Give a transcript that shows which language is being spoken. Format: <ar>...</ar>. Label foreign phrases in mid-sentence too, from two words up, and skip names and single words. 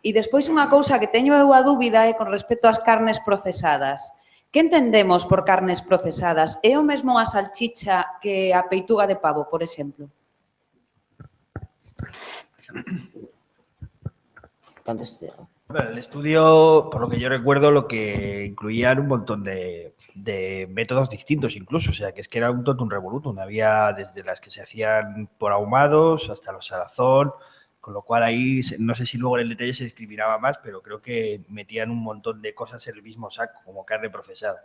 <gl>E despois unha cousa que teño eu a dúbida é con respecto ás carnes procesadas. Que entendemos por carnes procesadas? É o mesmo a salchicha que a peituga de pavo, por exemplo?</gl> <es>Bueno, el estudio, por lo que yo recuerdo, lo que incluía un montón de métodos distintos incluso, o sea, que es que era un</es> <la>totum revolutum.</la> <es>Había desde las que se hacían por ahumados hasta los salazón, con lo cual ahí, no sé si luego en el detalle se discriminaba más, pero creo que metían un montón de cosas en el mismo saco, como carne procesada.</es>